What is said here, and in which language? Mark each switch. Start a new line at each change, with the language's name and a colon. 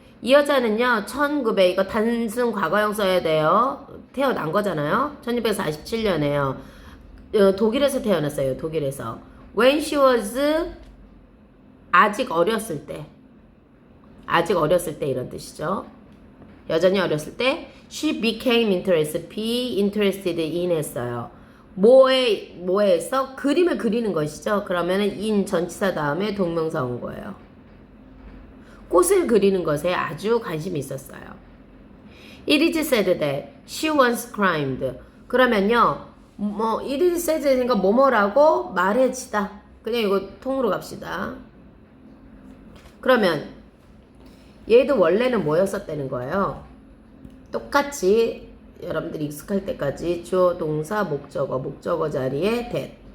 Korean: 이 여자는요, 1900, 이거 단순 과거형 써야 돼요. 태어난 거잖아요. 1647년에요. 독일에서 태어났어요. 독일에서.
English: When she was, 아직 어렸을 때.
Korean: 아직 어렸을 때 이런 뜻이죠. 여전히 어렸을 때
English: she became interested, be interested in
Korean: 했어요. 뭐에 했어? 그림을 그리는 것이죠. 그러면은 in 전치사 다음에 동명사 온 거예요. 꽃을 그리는 것에 아주 관심이 있었어요.
English: It is said that she once climbed.
Korean: 그러면요,
English: it is said
Korean: 니까 뭐뭐라고 말해지다. 그냥 이거 통으로 갑시다. 그러면 얘도 원래는 뭐였었다는 거예요? 똑같이 여러분들이 익숙할 때까지 주어, 동사, 목적어 자리에 that.